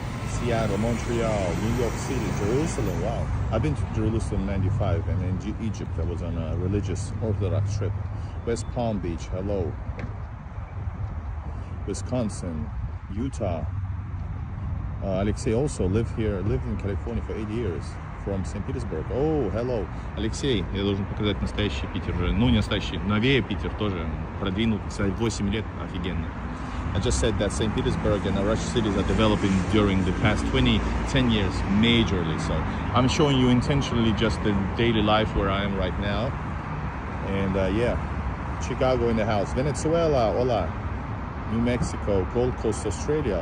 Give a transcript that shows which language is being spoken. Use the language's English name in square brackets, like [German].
[English] Seattle, Montreal, New York City, Jerusalem. Wow. I've been to Jerusalem in '95 and in Egypt. I was on a religious Orthodox trip. West Palm Beach, hello. Wisconsin, Utah. Alexei also lived in California for 8 years. From St. Petersburg. Oh, hello. [Russian] Алексей, я должен показать настоящий Питер. Ну, не настоящий, новее Питер тоже. Продвинутый, 8 лет, офигенно. [English] I just said that St. Petersburg and Russian cities are developing during the past 10 years, majorly. So I'm showing you intentionally just the daily life where I am right now. And yeah, Chicago in the house. Venezuela, [Spanish] hola. [English] New Mexico, Gold Coast, Australia.